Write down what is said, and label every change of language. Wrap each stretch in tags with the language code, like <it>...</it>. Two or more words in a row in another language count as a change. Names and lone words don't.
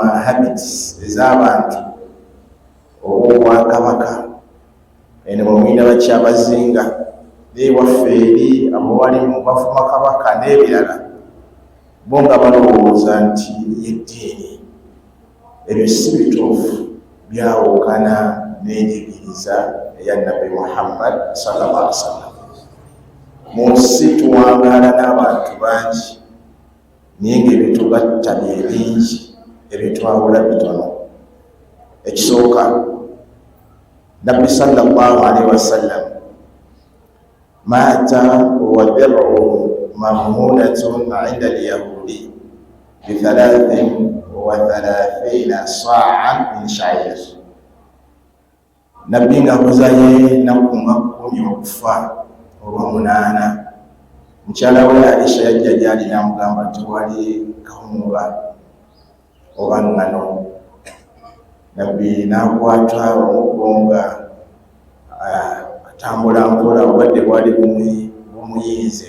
<lg>habits ez'abantu oba obwakabaka eno bwemwina bakyabazinga newaffe eri abawali mu bavuma kabaka n'ebirala bo nga balowooza nti yeddiini ebyo si bituufu byawukana n'enjigiriza eya nabbi Muhammad</lg> <ar>صلى الله عليه وسلم.</ar> <lg>Mu nsi tuwangaala n'abantu bangi naye ng'ebitugatta bye bingi ebitwawula bitono. Ekisooka nabbi</lg> <ar>صلى الله عليه وسلم مات ودرعه مرهونة عند اليهودي ب33 صاعا من شعير.</ar> <lg>Nabbi ng'abuzaye nakunga 10 okufa olw'omunaana. Mukyala we Aisha yajja gy'ali n'amugamba nti wali kawunga oba ngano. Nabbi n'akwata omugonga atambula mpola obadde bwali bumuyinze.</lg>